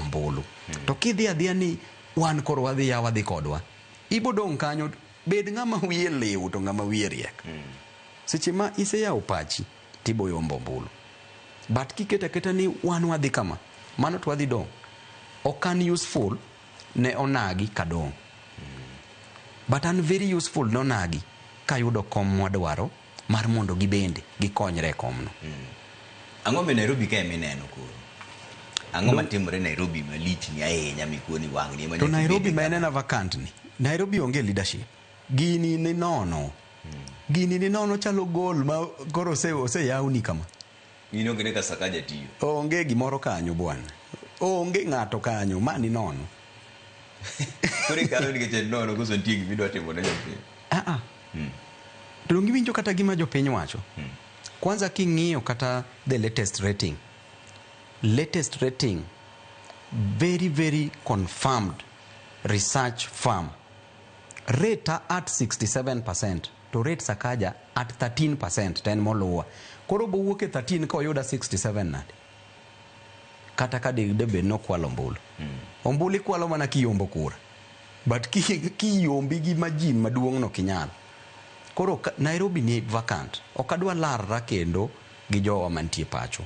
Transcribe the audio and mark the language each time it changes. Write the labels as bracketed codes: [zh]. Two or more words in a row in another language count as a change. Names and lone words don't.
[luo] To kidhi adhiya ni wan koro wadhi kodwa. ibo dong kanyo bed ng'ama wiye lew to ng'ama wiye riek. Seche ma iseyawo pachi tibo yombo ombulu, but kiketa keta ni wan wadhi kama, mano to wadhi dong okan useful ne onagi kadong, but an [en] very useful [luo] ne onagi kayudo kom mwadwaro mar mondo gibende gikonyre komno. Ang'o me Nairobi ka emineno koro? Ang'o matimore Nairobi malich ni ahinya mikuoni wang'ni? To Nairobi ma enena vacant ni, Nairobi onge leadership. Gini ni nono. Gini ni nono chalo gol ma koro oseyawni kama. Gini onge ne ka Sakaja tiyo. Onge gimoro kanyo bwana. Onge ng'ato kanyo, mani nono. Kore kalo ni keche nono koso nitie gimidwa timo ne jopiny. To giwinjo kata gima jopiny wacho. Kwanza king'iyo kata [en] the latest rating. Latest rating, very very confirmed research firm. Rate at 67%, to rate Sakaja at 13%, 10 moluwa. [luo] Koro bowuok e 13 ka oyuda 67 nade. Kata ka debe no kwalo ombulu. Ombulu ikwalo mana kiyombo kura. But kiyombi gi majin maduong' no kinyal. Koro Nairobi ni vacant. Okadwa larra kendo gi jowa mantie pacho.